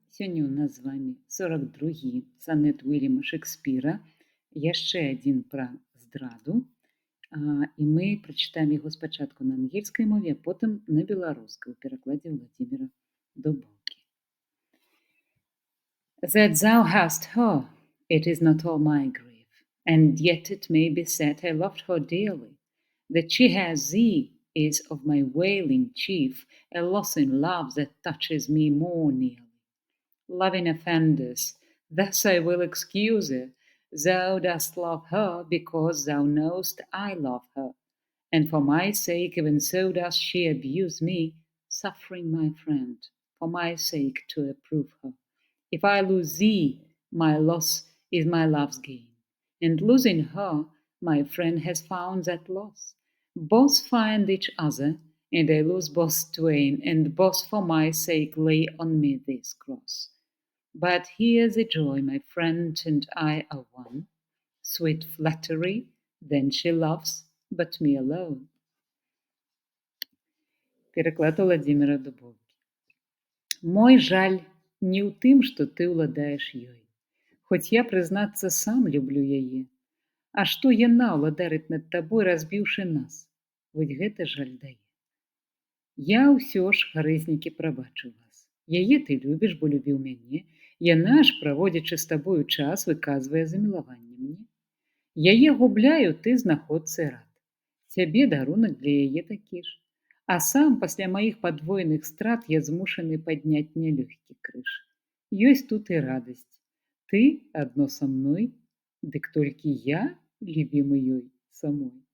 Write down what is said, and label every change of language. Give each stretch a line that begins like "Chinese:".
Belarusian: Сёння ў нас з вамі 42 санет Уільяма Шекспіра, яшчэ адзін пра здраду. І мы прачытаем яго спачатку на ангельскай мове, а потым на беларускай у перакладзе Владзіміра Дубоўкі.
English: That thou hast her, it is not all my grief, and yet it may be said I loved her dearly. That she has thee is of my wailing chief, a loss in love that touches me more nearly. Loving offenders, thus I will excuse her. Thou dost love her because thou know'st I love her, and for my sake even so does she abuse me, suffering my friend, for my sake to approve her. If I lose thee, my loss is my love's gain, and losing her, my friend has found that loss. Both find each other, and I lose both twain, and both for my sake lay on me this cross. But here the joy, my friend and I are one. Sweet flattery, then she loves but me alone.
Belarusian: Пераклад Владзіміра Дубоўкі. Мой жаль не ў тым, што ты ўладаеш ёй, хоць я, прызнацца, сам люблю яе. А што яна ўладарыць над табой, разбіўшы нас? Вось гэта жаль дае. Я ўсё ж, гарызнікі, прабачу вас. Яе ты любіш, бо любіў мяне. Яна ж, праводзячы з табою час, выказвае замілаванне мне. Яе губляю, ты знаходцы рад. Цябе дарунак для яе такі ж. А сам пасля маіх падвойных страт я змушаны падняць нялёгкі крыж. Ёсць тут і радасць. Ты адно са мной, дык толькі я любімы ёй самой.